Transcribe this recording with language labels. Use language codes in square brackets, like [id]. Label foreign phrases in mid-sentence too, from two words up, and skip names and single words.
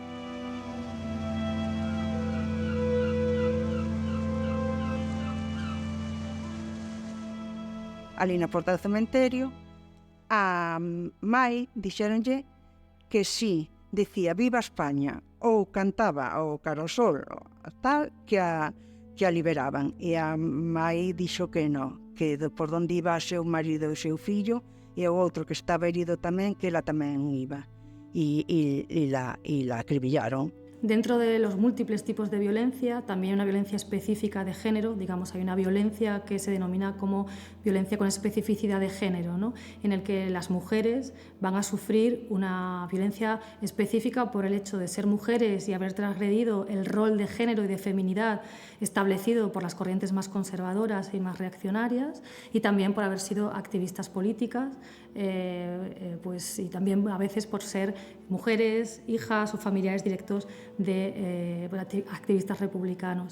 [gl] Ali na porta do cementerio, a mai dixéronlle que si, dicía [es] viva España, [gl] ou cantaba o Carosol, tal, que a liberaban. E a mai dixo que non, que por onde iba o seu marido e o seu fillo, e o outro que estaba herido tamén, que ela tamén iba. E la acribillaron. [es] Dentro de los múltiples tipos de violencia, también hay una violencia específica de género, digamos, hay una violencia que se denomina como violencia con especificidad de género, ¿no? En el que las mujeres van a sufrir una violencia específica por el hecho de ser mujeres y haber transgredido el rol de género y de feminidad establecido por las corrientes más conservadoras y más reaccionarias, y también por haber sido activistas políticas, pues, y también a veces por ser mujeres, hijas o familiares directos de activistas republicanos.